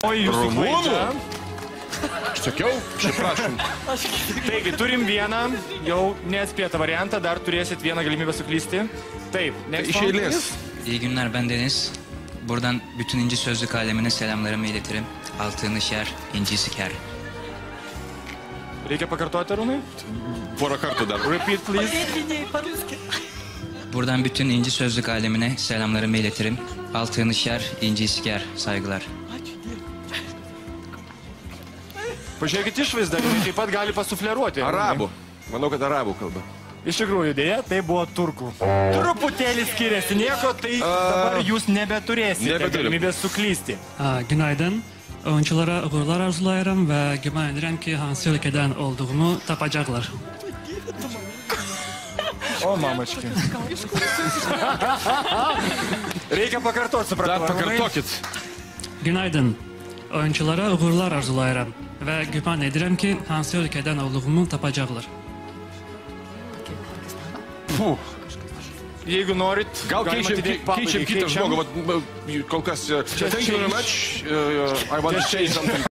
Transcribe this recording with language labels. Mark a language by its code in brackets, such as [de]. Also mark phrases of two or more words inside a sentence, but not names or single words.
[lt] O jūsų klaida. Aš sakiau, šiaip prašom. Taigi, turim vieną, jau neatspėtą variantą, dar turėsit vieną galimybę suklysti. Taip, İş eylez. [tr] İyi günler, ben Deniz. Buradan bütün İnci Sözlük alemine selamlarımı iletirim. Altını şer, inci siker. [lt] Reikia pakartoti, Arūnai? Porą kartų dar. [en] Repeat, please. [tr] Buradan bütün İnci Sözlük alemine selamlarımı iletirim. Altını şer, inci siker. Saygılar. [lt] Pažiūrėkit išvaizdą, jinai taip pat gali pasufleruoti. Arabų. Manau, kad arabų kalba. Iš tikrųjų, dėja, tai buvo turkų. Truputėlį skiriasi nieko, tai dabar jūs nebeturėsite galimybės suklysti. [az] Günaydın. Oyunculara uğurlar arzulayırım ve güman ederim ki hangi ülkeden olduğumu tapacaklar. [lt] O, mamački. Reikia pakartoti, supratau. Dar pakartokit. Günaydın. Oyunculara uğurlar arzulayırım ve güman ederim ki hangi ülkeden olduğumu tapacaklar. Puh. Jeigu norit, Gal galima atidėti pabaigai. keičiam kitą žmogų. Kol kas, [en] thank you very much. I want to say something.